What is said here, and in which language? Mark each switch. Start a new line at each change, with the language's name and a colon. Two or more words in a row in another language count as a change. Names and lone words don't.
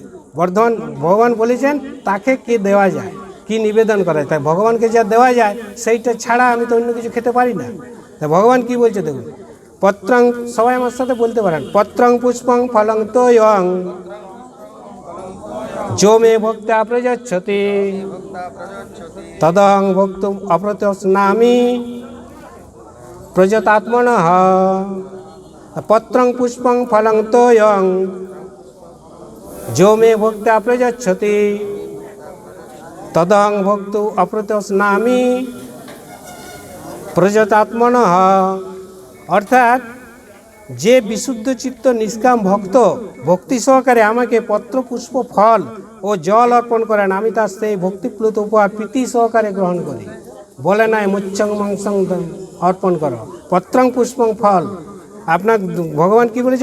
Bangla: ভগবান বলেছেন তাকে কি দেওয়া যায়, কি নিবেদন করা যায়। তাই ভগবানকে যা দেওয়া যায় সেইটা ছাড়া আমি তো অন্য কিছু খেতে পারি না। তাই ভগবান কি বলছে দেখুন, পত্রং, সবাই আমার সাথে বলতে পারেন,
Sanskrit: পত্রং পুষ্পং ফলং তোয়ং जो मे भक्त्या प्रयच्छति तदहं भोक्तुम् अप्रतिस्नामि प्रजतात्मनः। पत्रं पुष्पं फलं तोयं जो मे भक्त्या प्रयच्छति तदहं भोक्तुम् अप्रतिस्नामि प्रजतात्मनः।
Bangla: अर्थात যে বিশুদ্ধ চিত্ত নিষ্কাম ভক্ত ভক্তি সহকারে আমাকে পত্র পুষ্প ফল ও জল অর্পণ করেন, আমি তার সেই ভক্তিপ্লুত উপহার প্রীতি সহকারে গ্রহণ করি। বলে নাই
Sanskrit: মুচ্ছং মাংসং
Bangla: অর্পণ করো,
Sanskrit: পত্রং পুষ্পং ফল।
Bangla: আপনার ভগবান কি বলেছে?